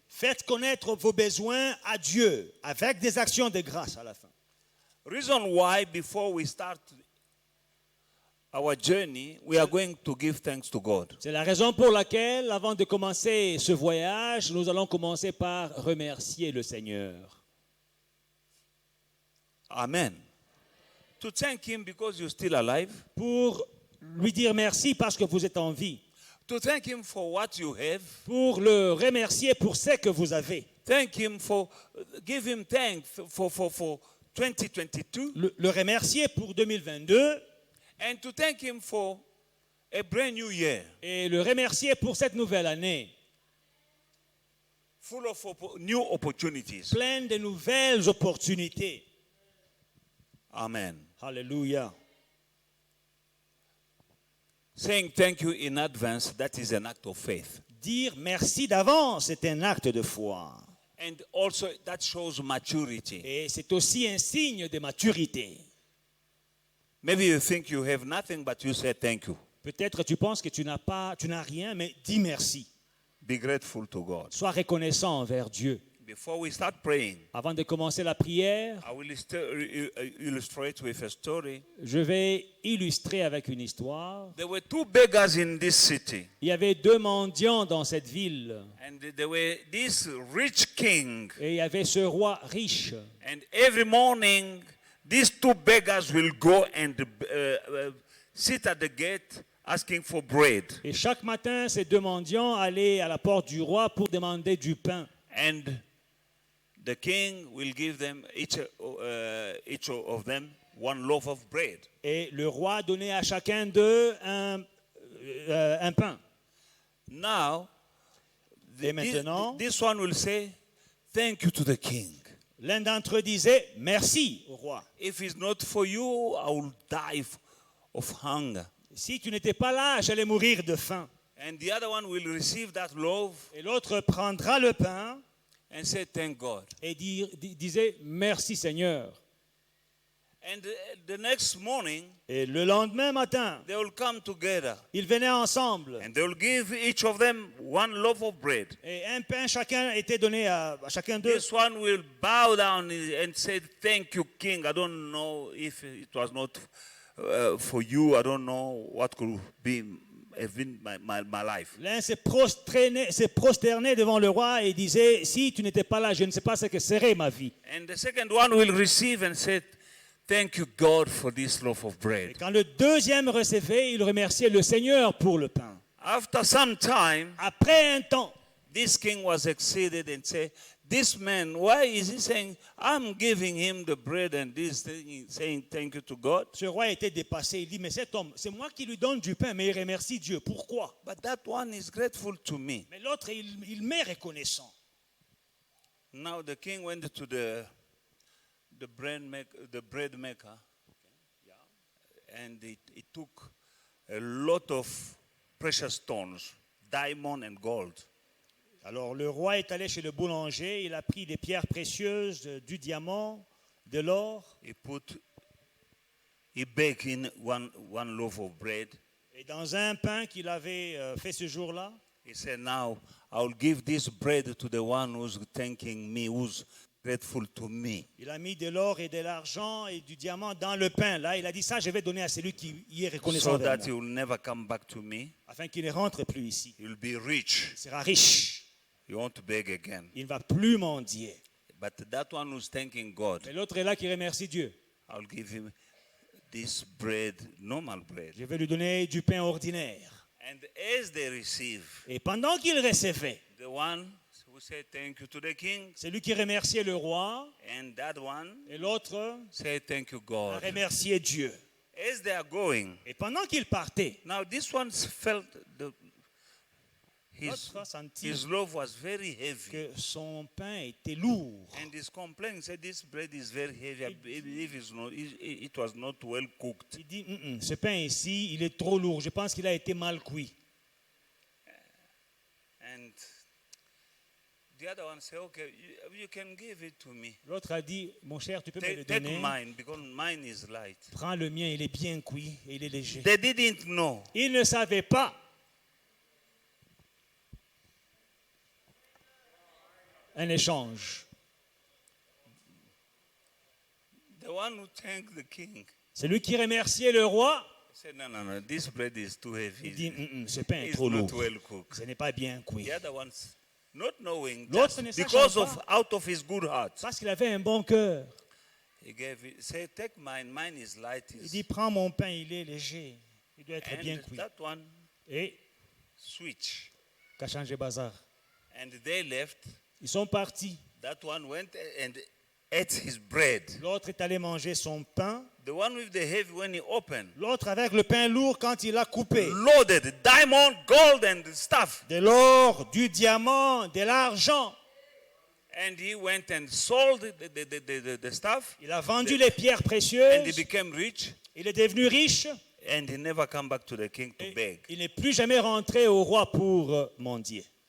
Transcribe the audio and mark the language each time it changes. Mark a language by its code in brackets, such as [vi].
[fr] Faites connaître vos besoins à Dieu avec des actions de grâce à la fin. [en] Reason why, before we start our journey, we are going to give thanks to God. [fr] C'est la raison pour laquelle, avant de commencer ce voyage, nous allons commencer par remercier le Seigneur. Amen. [en] To thank Him because you're still alive. [fr] Pour lui dire merci parce que vous êtes en vie. [en] To thank Him for what you have. [fr] Pour le remercier pour ce que vous avez. [en] Thank Him for, give Him thanks for 2022. [fr] Le remercier pour 2022. [en] And to thank Him for a brand new year. [fr] Et le remercier pour cette nouvelle année. [en] Full of new opportunities. [fr] Pleine de nouvelles opportunités. Amen. Alléluia. [en] Saying thank you in advance, that is an act of faith. [fr] Dire merci d'avance est un acte de foi. [en] And also that shows maturity. [fr] Et c'est aussi un signe de maturité. [en] Maybe you think you have nothing, but you say thank you. [fr] Peut-être tu penses que tu n'as rien, mais dis merci. [en] Be grateful to God. [fr] Sois reconnaissant envers Dieu. [en] Before we start praying, [fr] Avant de commencer la prière, [en] I will illustrate with a story. [fr] je vais illustrer avec une histoire. [en] There were two beggars in this city. [fr] Il y avait deux mendiants dans cette ville. [en] And there were this rich king. [fr] Et il y avait ce roi riche. [en] And every morning, these two beggars will go and sit at the gate asking for bread. [fr] Et chaque matin, ces deux mendiants allaient à la porte du roi pour demander du pain. [en] And the king will give them each of them one loaf of bread. [fr] Et le roi donnait à chacun d'eux un pain. [en] Now, [fr] Et maintenant, [en] this one will say, thank you to the king. [fr] l'un d'entre eux disait merci au roi. [en] If it's not for you, I will die of hunger. [fr] Si tu n'étais pas là, j'allais mourir de faim. [en] And the other one will receive that loaf [fr] Et l'autre prendra le pain [en] and say, thank God. [fr] et disait merci Seigneur. [en] And the next morning, [fr] Et le lendemain matin, [en] they will come together. [fr] ils venaient ensemble. [en] And they will give each of them one loaf of bread. [fr] Et un pain chacun était donné à chacun d'eux. [en] This one will bow down and say, "Thank you, King. I don't know if it was not for you. I don't know what could have been my life." [fr] L'un s'est prosterné devant le roi et disait, si tu n'étais pas là, je ne sais pas ce que serait ma vie. [en] And the second one will receive and say, "Thank you, God, for this loaf of [fr] Et [en] bread." [fr] quand le deuxième recevait, il remerciait le Seigneur pour le pain. [en] After some time, [fr] Après un temps, [en] this king was exceeded and said, "This man, why is he saying, I'm giving him the bread and this thing, saying thank you to God?" [fr] ce roi était dépassé. Il dit, mais cet homme, c'est moi qui lui donne du pain, mais il remercie Dieu. Pourquoi? [en] But that one is grateful to me. [fr] Mais l'autre, il m'est reconnaissant. [en] Now the king went to the bread maker, and he took a lot of precious stones, diamond and gold. [fr] Alors le roi est allé chez le boulanger, il a pris des pierres précieuses, du diamant, de l'or. [en] He baked in one loaf of bread. [fr] Et dans un pain qu'il avait fait ce jour-là, [en] He said, "Now I'll give this bread to the one who's thanking me, who's grateful to me." [fr] il a mis de l'or et de l'argent et du diamant dans le pain. Là, il a dit ça, je vais donner à celui qui y est reconnaissant [en] So [fr] envers [en] that [fr] moi, [en] he will never come back to me. [fr] afin qu'il ne rentre plus ici. [en] He will be rich. [fr] Il sera riche. [en] He won't beg again. [fr] Il ne va plus mendier. [en] But that one who's thanking God, [fr] Mais l'autre est là qui remercie Dieu. [en] I'll give him this bread, normal bread. [fr] Je vais lui donner du pain ordinaire. [en] And as they receive, [fr] Et pendant qu'il recevait, [en] the one who said thank you to the king, [fr] celui qui remerciait le roi [en] and that one [fr] et l'autre [en] said thank you, [fr] a [en] God. [fr] remercié Dieu. [en] As they are going, [fr] Et pendant qu'il partait, [en] now this one felt [fr] l'autre a senti [en] his loaf was very heavy. [fr] que son pain était lourd. [en] And he's complaining, said, "This bread is very heavy. I believe it was not well cooked." [fr] Il dit, ce pain ici, il est trop lourd. Je pense qu'il a été mal cuit. [en] And the other one said, "Okay, you can give it to me. [fr] L'autre a dit, mon cher, tu peux me le [en] Take [fr] donner. [en] mine, because mine is light." [fr] Prends le mien, il est bien cuit et il est léger. [en] They didn't know. [fr] Il ne savait pas. Un échange. [en] The one who thanked the king [fr] Celui qui remerciait le roi, [en] said, No, this bread is too [fr] il dit, [en] heavy. [fr] ce pain est [en] It's [fr] trop [en] not [fr] lourd. [en] well cooked." [fr] Ce n'est pas bien cuit. [en] The other one's not knowing, [fr] L'autre ne [en] just [fr] sachant [en] because [fr] pas. [en] of out of his good heart, [fr] Parce qu'il avait un bon cœur. [en] he gave it. Say, "Take mine. Mine is light." [fr] Il dit, prends mon pain, il est léger. Il doit être bien [en] And [fr] cuit. [en] that one [fr] Et [en] switch. [fr] qu'a changé bazar. [en] And they left. [fr] Ils sont partis. [en] That one went and ate his bread. [fr] L'autre est allé manger son pain. [en] The one with the heavy, when he opened, [fr] L'autre avec le pain lourd quand il a coupé. [en] loaded diamond, gold, and stuff. [fr] De l'or, du diamant, de l'argent. [en] And he went and sold the stuff. [fr] Il a vendu les pierres [en] And he [fr] précieuses. [en] became rich. [fr] Il est devenu riche. [en] And he never come back to the king to [fr] Et [en] beg. [fr] il n'est plus jamais rentré au roi pour mendier.